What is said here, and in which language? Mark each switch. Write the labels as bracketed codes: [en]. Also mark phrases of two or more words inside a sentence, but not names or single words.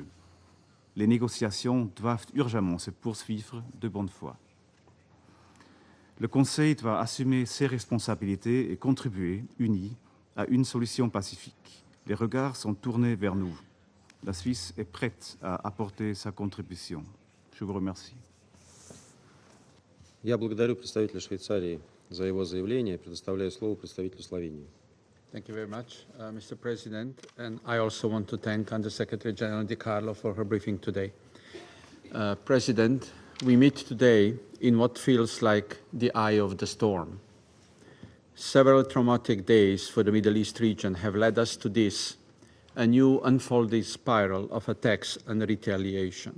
[fr] Les négociations doivent urgemment se poursuivre de bonne foi. Le Conseil doit assumer ses responsabilités et contribuer, unis, à une solution pacifique. Les regards sont tournés vers nous. La Suisse est prête à apporter sa contribution. Je vous remercie. [ru] Я благодарю представителя Швейцарии за его заявление и предоставляю слово представителю Словении. [en] Thank you very much, Mr. President. And I also want to thank Under-Secretary General Di Carlo for her briefing today. President, we meet today in what feels like the eye of the storm. Several traumatic days for the Middle East region have led us to this, a new unfolding spiral of attacks and retaliation.